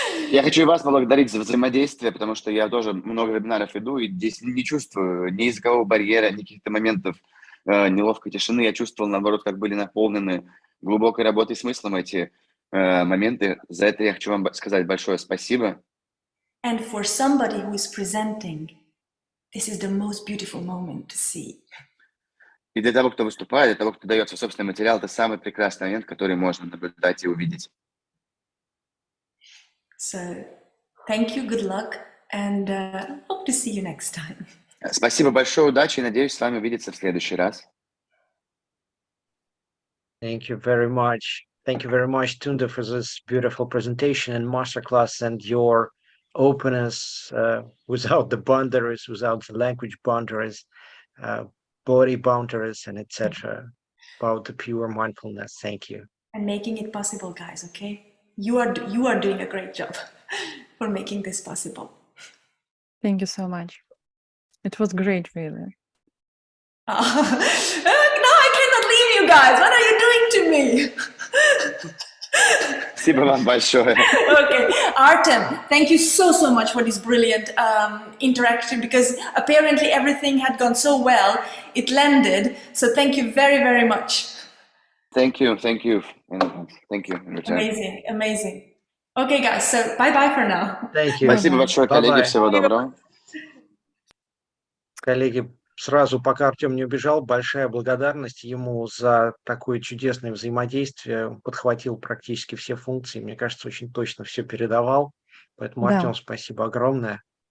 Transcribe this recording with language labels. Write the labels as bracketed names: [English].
[Russian] Я хочу и вас поблагодарить за взаимодействие, потому что я тоже много вебинаров веду, и здесь не чувствую ни языкового барьера, ни каких-то моментов неловкой тишины. Я чувствовал, наоборот, как были наполнены глубокой работой и смыслом эти моменты. За это я хочу вам сказать большое спасибо. [English] And for somebody who is presenting, this is the most beautiful moment to see. [Russian] И для того, кто выступает, для того, кто дает свой собственный материал, это самый прекрасный момент, который можно наблюдать и увидеть. [English] So, thank you, good luck, and hope to see you next time. [Russian] Спасибо большое, удачи, и надеюсь с вами увидеться в следующий раз. [English] Thank you very much. Thank you very much, Tünde, for this beautiful presentation and masterclass and your openness without the boundaries, without the language boundaries, body boundaries, and etc. About the pure mindfulness. Thank you. And making it possible, guys, okay? You are doing a great job for making this possible. Thank you so much. It was great, really. No, I cannot leave you guys. What are you doing to me? [Russian] Спасибо вам большое. [English] Okay, Artem, thank you so much for this brilliant interaction, because apparently everything had gone so well, it landed. So thank you very, very much. Thank you. Thank you. Amazing. Okay, guys, so bye-bye for now. Thank you. [Russian] Спасибо большое, коллеги. Всего доброго. Коллеги, сразу, пока Артем не убежал, большая благодарность ему за такое чудесное взаимодействие. Он подхватил практически все функции. Мне кажется, очень точно все передавал. Поэтому, Да. Артем, спасибо огромное.